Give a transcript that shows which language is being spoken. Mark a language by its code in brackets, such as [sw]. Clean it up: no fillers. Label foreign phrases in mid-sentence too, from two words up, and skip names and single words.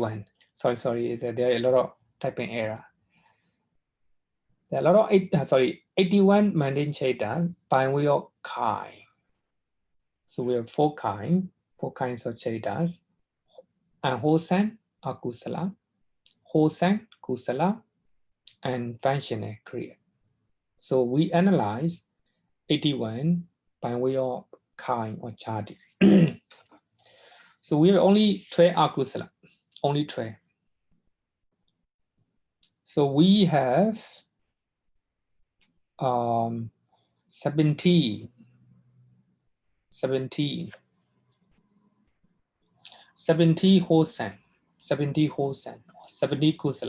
[en] Sorry, there are a lot of typing error. There are a lot of 81 mundane citas by way of kind. So we have four kinds of citas. Unwholesome or kusala, wholesome kusala, and functional kriya. So we analyze 81 by way of kind or chadi. So we have only 12 akusala, only 12. So we have 17 wholesome, 70 kusala.